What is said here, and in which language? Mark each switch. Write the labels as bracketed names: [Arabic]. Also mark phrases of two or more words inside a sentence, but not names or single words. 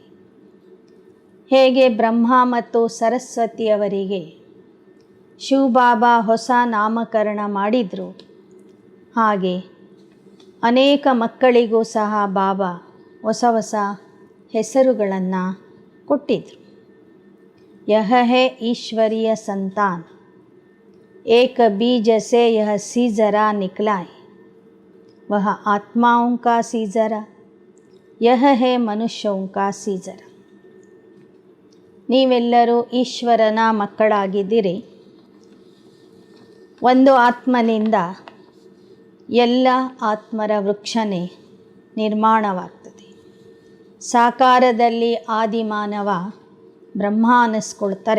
[Kannada] ಹೇಗೆ ಬ್ರಹ್ಮ ಮತ್ತು ಸರಸ್ವತಿಯವರಿಗೆ ಶಿವಬಾಬಾ ಹೊಸ ನಾಮಕರಣ ಮಾಡಿದರು, ಹಾಗೆ ಅನೇಕ ಮಕ್ಕಳಿಗೂ ಸಹ ಬಾಬಾ ಹೊಸ ಹೊಸ ಹೆಸರುಗಳನ್ನು ಕೊಟ್ಟಿದ್ದರು. [Hindi] यह है ईश्वरीय संतान, एक बीज से यह सीजरा निकला है, वह आत्माओं का सीजरा, यह है मनुष्यों का सीजरा. [Kannada] ನೀವೆಲ್ಲರೂ ಈಶ್ವರನ ಮಕ್ಕಳಾಗಿದ್ದೀರಿ. ಒಂದು ಆತ್ಮನಿಂದ ಎಲ್ಲ ಆತ್ಮರ ವೃಕ್ಷನೇ ನಿರ್ಮಾಣವಾಗ್ತದೆ. ಸಾಕಾರದಲ್ಲಿ ಆದಿಮಾನವ ಬ್ರಹ್ಮ ಅನ್ನಿಸ್ಕೊಳ್ತಾರೆ.